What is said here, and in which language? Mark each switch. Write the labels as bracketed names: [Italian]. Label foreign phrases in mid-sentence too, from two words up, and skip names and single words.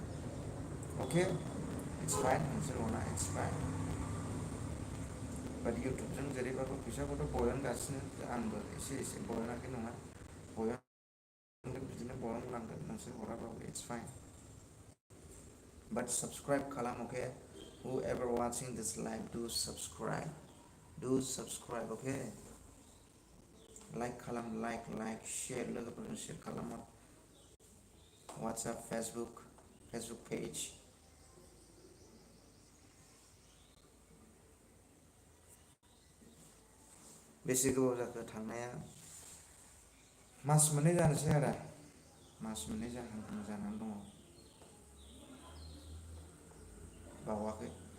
[English] okay it's fine, [Bodo] नोंसोर अना [English] it's fine. [Bodo] बाट इउटुबजों जेरैबाबो फैसाखौथ' बरनगासिनो, आंबो एसे एसे बरनाखै नङा, बिदिनो बरनलांगोन नोंसोर हराबाबो [English] it's fine. [Bodo] बाट साबस्क्राइब खालाम, अके? [English] Whoever watching this live, do subscribe, okay? [Bodo] लाइक खालाम, [English] like share, [Bodo] लोगोफोरजों शेयार खालाम। वाट्सएप, फेसबुक पेज। बेसे गोबाव जाखो थांनाया? मास मोननै जानोसै आदा, मास मोननै जानानै दङ, बावाखै।